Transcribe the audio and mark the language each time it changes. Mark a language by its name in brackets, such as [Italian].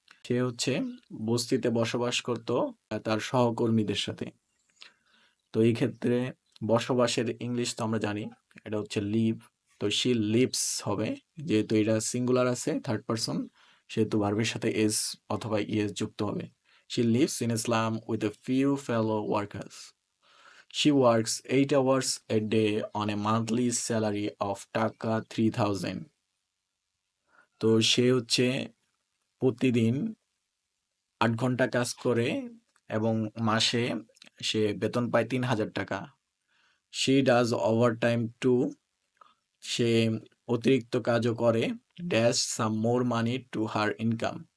[Bangla] সে হচ্ছে বস্তিতে বসবাস করত তার সহকর্মীদের সাথে। তো এই ক্ষেত্রে বসবাসের ইংলিশ তো আমরা জানি, এটা হচ্ছে লিভ। তো [English] she lives [Bangla] হবে, যেহেতু এটা সিঙ্গুলার আছে থার্ড পারসন, সেহেতু ভার্বের সাথে এস অথবা ইএস যুক্ত হবে। [English] She lives in Islam with a few fellow workers. She works 8 hours a day on a monthly salary of taka 3000। [Bangla] তো সে হচ্ছে প্রতিদিন 8 ঘন্টা কাজ করে এবং মাসে সে বেতন পায় 3000 টাকা। [English] she does overtime too, [Bangla] সে অতিরিক্ত কাজও করে, [English] Dash some more money to her income.